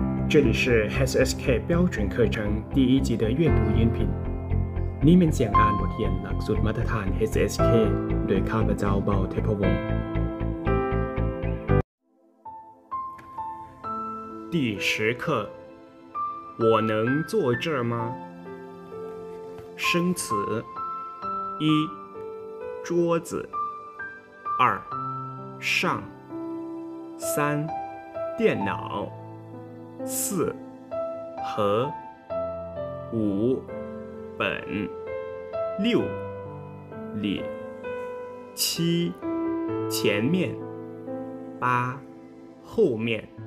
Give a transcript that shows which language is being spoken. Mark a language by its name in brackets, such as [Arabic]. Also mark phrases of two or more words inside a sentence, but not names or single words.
[Chinese] 这里是 HSK 标准课程第1集的阅读音频 [Thai] นี่เป็นเสียงอ่านบทเรียนหลักสูตรมาตรฐาน HSK โดยข้าพเจ้าเบาเทพวงศ์ [Chinese] 第10课我能坐这儿吗生词1桌子2上3电脑4和5本6里7前面8后面